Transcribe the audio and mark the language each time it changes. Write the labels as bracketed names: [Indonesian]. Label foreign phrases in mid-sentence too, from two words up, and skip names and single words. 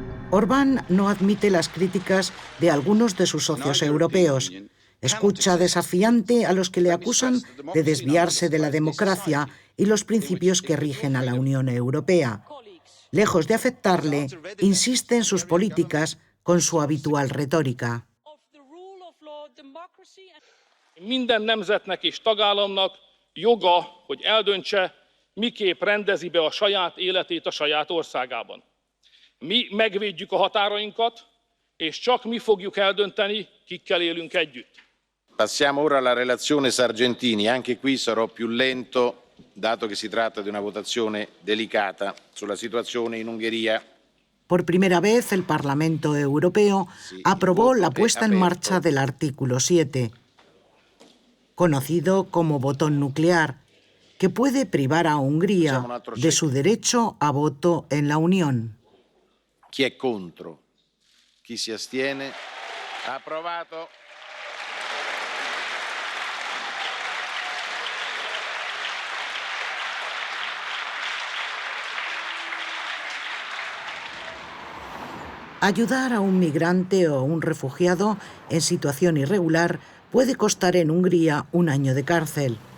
[Spanish] Orbán no admite las críticas de algunos de sus socios europeos. Escucha desafiante a los que le acusan de desviarse de la democracia y los principios que rigen a la Unión Europea. Lejos de afectarle, insiste en sus políticas con su habitual retórica. [Hungarian] Minden nemzetnek és tagállamnak joga, hogy eldöntse, miképp rendezi be a saját életét a saját országában. Mi megvédjük a határainkat, és csak mi fogjuk eldönteni, kikkel élünk együtt. [Italian] Passiamo ora alla relazione Sargentini. Anche qui sarò più lento, dato che si tratta di una votazione delicata sulla situazione in Ungheria. [Spanish] Por primera vez, el Parlamento Europeo aprobó la puesta en marcha del artículo 7, conocido como botón nuclear, que puede privar a Hungría de su derecho a voto en la Unión. [Italian] Chi è contro? Chi si astiene? Approvato. [Spanish] Ayudar a un migrante o un refugiado en situación irregular puede costar en Hungría 1 año de cárcel.